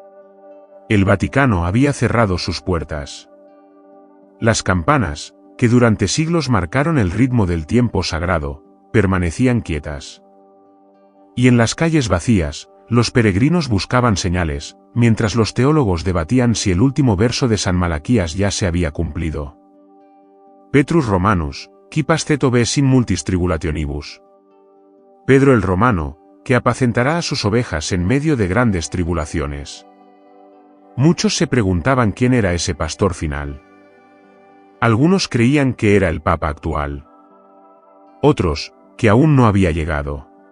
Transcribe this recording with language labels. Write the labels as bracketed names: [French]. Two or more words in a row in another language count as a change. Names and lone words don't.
[Spanish] El Vaticano había cerrado sus puertas. Las campanas, que durante siglos marcaron el ritmo del tiempo sagrado, permanecían quietas. Y en las calles vacías, los peregrinos buscaban señales, mientras los teólogos debatían si el último verso de San Malaquías ya se había cumplido. [Latin] Petrus Romanus, qui pasceto ves in multis tribulationibus. [Spanish] Pedro el Romano, que apacentará a sus ovejas en medio de grandes tribulaciones. Muchos se preguntaban quién era ese pastor final. Algunos creían que era el Papa actual. Otros, que aún no había llegado.